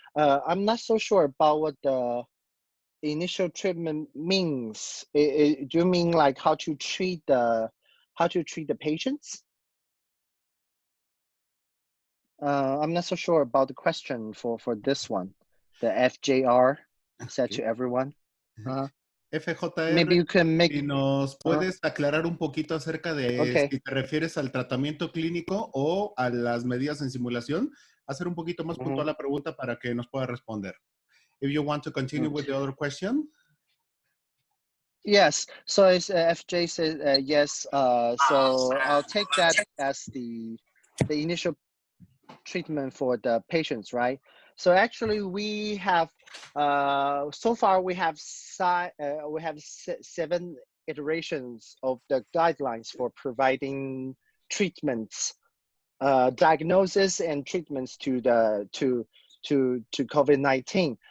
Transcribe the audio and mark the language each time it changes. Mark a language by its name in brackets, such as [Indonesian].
[English] I'm not so sure about what the initial treatment means. Do you mean like how to treat the patients? I'm not so sure about the question for this one. The FJR said to everyone. FJR, Maybe you can make. [Spanish] si nos puedes aclarar un poquito acerca de si te refieres al tratamiento clínico o a las medidas en simulación, hacer un poquito más puntual la pregunta para que nos pueda responder. [English] If you want to continue with the other question. Yes, so it's, FJ says yes. So I'll take that as the the initial treatment for the patients, right? So actually, we have so far we have 7 iterations of the guidelines for providing treatments, diagnosis and treatments to the to COVID-19.